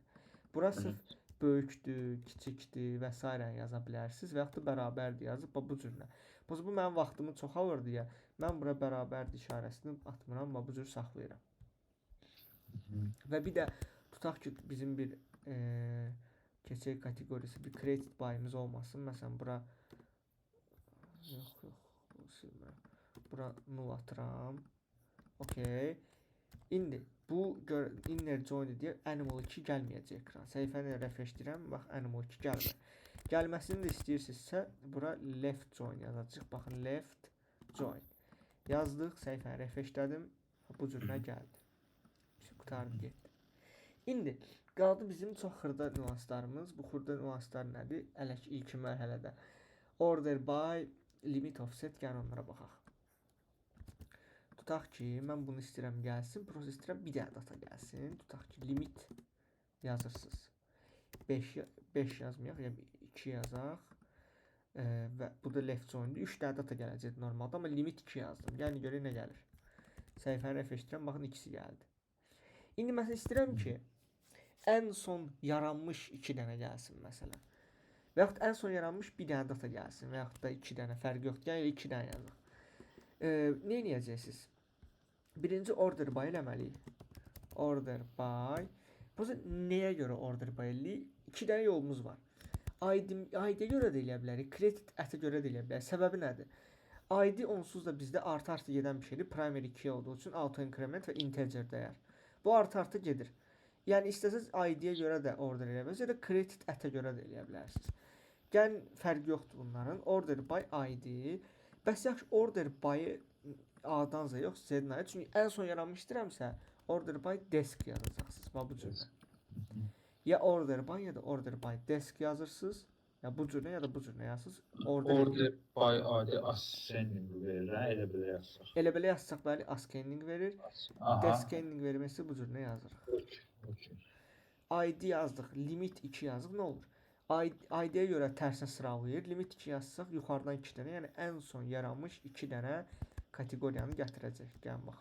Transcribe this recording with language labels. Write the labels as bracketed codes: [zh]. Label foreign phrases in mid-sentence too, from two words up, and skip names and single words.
[az] Burası böyükdür, kiçikdir və s. yaza bilərsiniz və yaxud da bərabərdir yazıb bu cürlə. Bu mənim vaxtımı çox alır deyə mən bura bərabərdir işarəsini atmıram və bu cür saxlayıram. Və bir də tutaq ki bizim bir keçək kateqorisi bir [en] created by- [az] imiz olmasın. Məsələn bura bura null atıram. Okay. İndi bu [en] inner join [az] deyə animal 2 gəlməyəcək ekran. Səhifəni refresh edirəm. Bax animal 2 gəlmir. Gəlməsini də istəyirsinizsə bura [en] left join [az] yazacağıq. Baxın [en] left join. [az] Yazdıq, səhifəni refresh etdim. Bu cür nə gəldi? Qutardı getdi. İndi qaldı bizim çox xırda nüanslarımız. Bu xırda nüanslar nədir? Hələ ki ilk mərhələdə [en] order by, limit offset, [az] gəlin onlara baxaq. Tutaq ki, mən bunu istəyirəm gəlsin, proses istəyirəm bir dənə data gəlsin. Tutaq ki, limit yazırsınız. 5 yazmayaq, yəni 2 yazaq. Və bu da [en] left join- [az] dir. 3 dənə data gələcək normalda, amma limit 2 yazdım. Yəni görək nə gəlir. Səhifəni refresh edirəm, baxın ikisi gəldi. İndi məsələn istəyirəm ki, ən son yaranmış 2 dənə gəlsin məsələn. Və yaxud ən son yaranmış bir dənə data gəlsin və yaxud da 2 dənə fərq yoxdur. Yəni 2 dənə yazaq. Nə edəcəksiniz? Birinci [en] order by [az] eləməliyik. [en] Order by. [az] Bu nəyə görə [en] order by [az] eləyik? 2 dənə yolumuz var. ID-yə görə də eləyə bilərik. [en] Credit at- [az] ə görə də eləyə bilərik. Səbəbi nədir? ID onsuz da bizdə artı gedən bir şeydir. [en] Primary key [az] olduğu üçün [en] auto increment [az] və integer dəyər. Bu artı gedir. Yəni istəsəz ID-yə görə də order eləyə bilərsiniz ya da [en] credit at- [az] ə görə də eləyə bilərsiniz. Yəni fərq yoxdur bunların. [en] Order by ID. [az] Bəs yaxşı [en] order by [az] A-dan Z yox Z-dən. Çünki ən son yaranmış istəyirəmsə [en] order by desk [az] yazacaqsınız. Bu cürlə. Ya [en] order by [az] ya da [en] order by desk [az] yazırsınız. Ya bu cürlə ya da bu cürlə yazırsınız. [en] Order by ID ascending verir. [az] Elə belə yazsaq. Elə belə yazsaq bəli ascending verir. Descending verməsi bu cürlə yazırıq. ID yazdıq, limit 2 yazdıq, nə olur? ID-yə görə tərsinə sıralayır. Limit 2 yazsaq yuxarıdan 2 dənə, yəni ən son yaranmış 2 dənə kateqoriyanı gətirəcək.